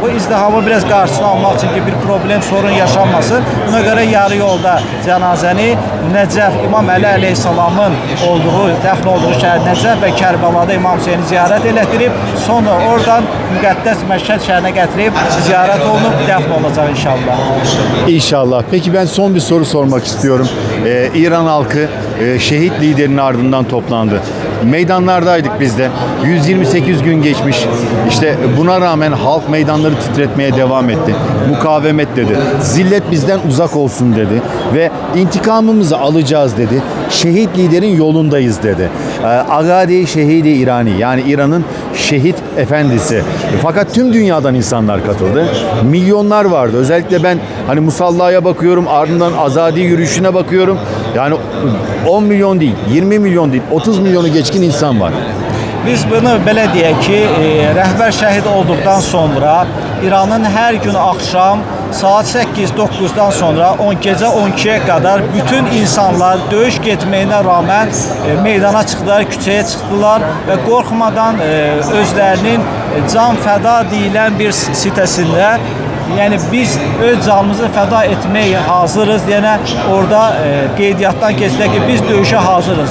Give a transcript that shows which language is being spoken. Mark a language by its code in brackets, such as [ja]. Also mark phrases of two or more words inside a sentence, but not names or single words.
[az] Bu izdihamı biraz qarşısını almaq üçün ki, bir problem, sorun yaşanmasın. Buna görə yarı yolda cənazəni Nəcəf, İmam Əli əleyhissalamın dəfn olduğu şəhər Nəcəf və Kərbəlada İmam Hüseyni ziyarət elətdirib, sonra oradan müqəddəs Məşhəd şəhərinə gətirib ziyarət olunub, dəfn olacaq inşallah. İnşallah. [tr] Peki ben son bir soru sormak istiyorum. İran halkı şehit liderinin ardından toplandı. Meydanlardaydık biz de. 128 gün geçmiş. İşte buna rağmen halk meydanları titretmeye devam etti. Mukavemet dedi. Zillet bizden uzak olsun dedi. Ve intikamımızı alacağız dedi. Şehit liderin yolundayız dedi. [fa] Agadi Şehidi İrani, [tr] yani İran'ın şehit efendisi. Fakat tüm dünyadan insanlar katıldı. Milyonlar vardı. Özellikle ben hani musallaya bakıyorum, ardından azadi yürüyüşüne bakıyorum. Yani 10 milyon değil, 20 milyon değil, 30 milyonu geçkin insan var. [az] Biz bunu belə deyək ki, rəhbər şəhid olduqdan sonra İranın hər gün axşam saat 8-9-dan sonra gecə 12-yə qədər bütün insanlar döyüş getməyinə rağmen meydana çıxdılar, küçəyə çıxdılar və qorxmadan özlərinin can fəda deyilən bir sitəsində, yəni biz öz canımızı fəda etməyə hazırız, yəni orada qeydiyyatdan keçdik ki, biz döyüşə hazırız.